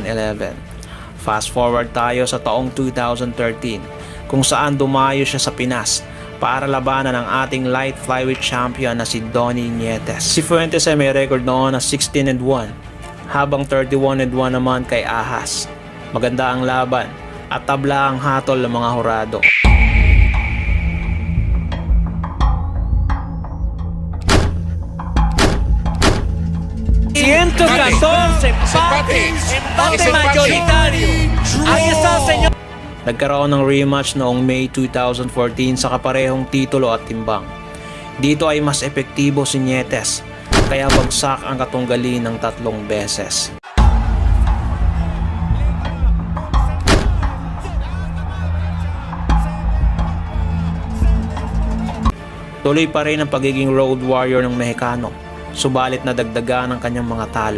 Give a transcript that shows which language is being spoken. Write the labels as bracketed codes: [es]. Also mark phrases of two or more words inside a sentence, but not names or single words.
[en] Fast forward [tl] tayo sa taong 2013 kung saan dumayo siya sa Pinas para labanan ang ating [en] light flyweight champion [tl] na si Donnie Nietes. Si Fuentes ay may record noon na 16-1 habang 31-1 naman kay Ahas. Maganda ang laban at tabla ang hatol ng mga hurado. [es] Empate mayoritario. Ahí está, señor. [tl] Nagkaroon ng rematch noong May 2014 sa kaparehong titulo at timbang. Dito ay mas epektibo si Nietes, kaya bagsak ang katunggali ng 3 beses. Tuloy pa rin ang pagiging [en] road warrior [tl] ng Mexicano, subalit nadagdagan ang kanyang mga talo.